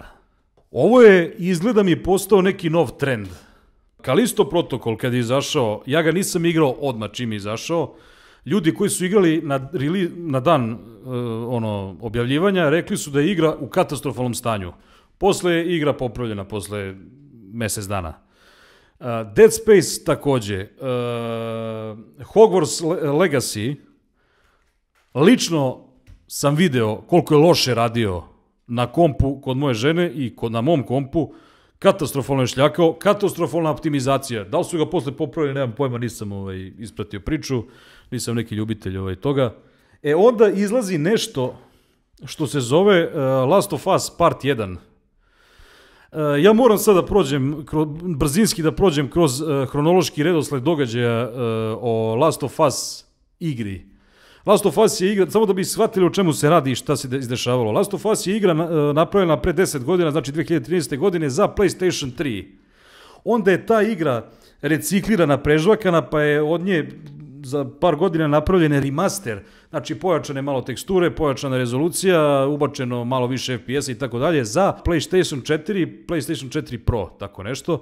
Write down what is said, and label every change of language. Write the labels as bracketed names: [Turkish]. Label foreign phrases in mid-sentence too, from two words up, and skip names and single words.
[Serbian] Ovo je, izgleda mi, postao neki nov trend. Kalisto protokol kad je izašao, ja ga nisam igrao odmah čim je izašao, ljudi koji su igrali na dan objavljivanja rekli su da je igra u katastrofalnom stanju. Posle je igra popravljena, posle mesec dana. Dead Space takođe. Hogwarts Legacy, lično sam video koliko je loše radio na kompu kod moje žene i na mom kompu, katastrofalno je šljakao, katastrofalna optimizacija. Da li su ga posle popravili, nemam pojma, nisam ispratio priču, nisam neki ljubitelj toga. Onda izlazi nešto što se zove Last of Us Part 1. Ja moram sad da prođem, brzinski da prođem kroz hronološki redosled događaja o Last of Us igri. Last of Us je igra, samo da bi shvatili o čemu se radi i šta se izdešavalo. Last of Us je igra napravljena pre 10 godina, znači 2013. godine, za PlayStation 3. Onda je ta igra reciklirana, prežvakana, pa je od nje za par godina napravljen remaster, znači pojačane malo teksture, pojačana rezolucija, ubačeno malo više FPS-a i tako dalje, za PlayStation 4, PlayStation 4 Pro, tako nešto.